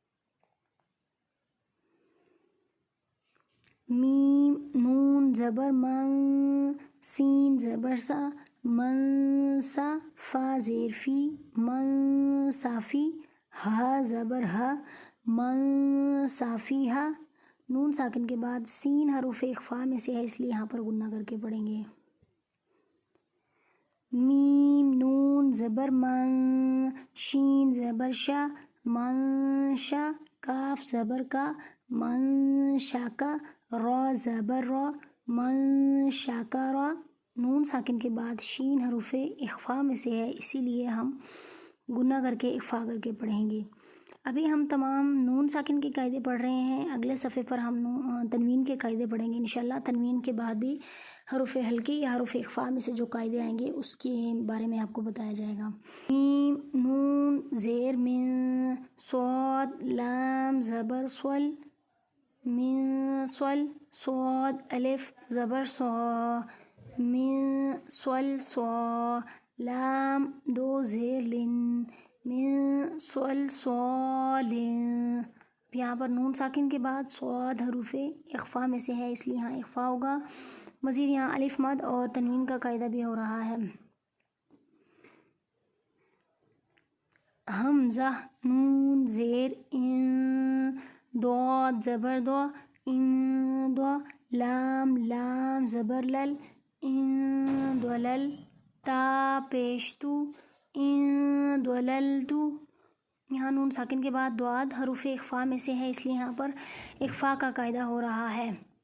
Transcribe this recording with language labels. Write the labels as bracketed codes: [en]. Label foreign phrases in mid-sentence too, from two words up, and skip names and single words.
[ur] میم نون زبر من، سین زبر سا، من سا، فا زیر فی، من صافی، ہا زبر ہا، من صافی ہا، نون ساکن کے بعد سین حروف اخفا میں سے ہے، اس لیے یہاں پر غنہ کر کے پڑھیں گے۔ میم نون زبر من، شین زبر شا، من شا، کاف زبر کا، من شا کا، را زبر را، من شا کا را، نون ساکن کے بعد شین حروف اخفا میں سے ہے، اسی لیے ہم گنہ کر کے اخفا کر کے پڑھیں گے۔ ابھی ہم تمام نون ساکن کے قاعدے پڑھ رہے ہیں، اگلے صفحے پر ہم تنوین کے قاعدے پڑھیں گے انشاءاللہ۔ تنوین کے بعد بھی حروف ہلکی یا حروف اخفا میں سے جو قاعدے آئیں گے اس کے بارے میں آپ کو بتایا جائے گا۔ میم نون زیر من، صاد لام زبر سول، من سول، صاد الف زبر صا، من سول صا، لام دو زیر لن، من سول صال، یہاں پر نون ساکن کے بعد صاد حروف اخفا میں سے ہے، اس لیے یہاں اخفا ہوگا۔ مزید یہاں الف مد اور تنوین کا قاعدہ بھی ہو رہا ہے۔ حمزہ نون زیر ان، ضاد زبر دو، ان دو، لام لام زبر لل، ان دولل، تا پیش تو، ان دوللتو، یہاں نون ساکن کے بعد ضاد حروف اخفا میں سے ہے، اس لیے یہاں پر اخفا کا قاعدہ ہو رہا ہے۔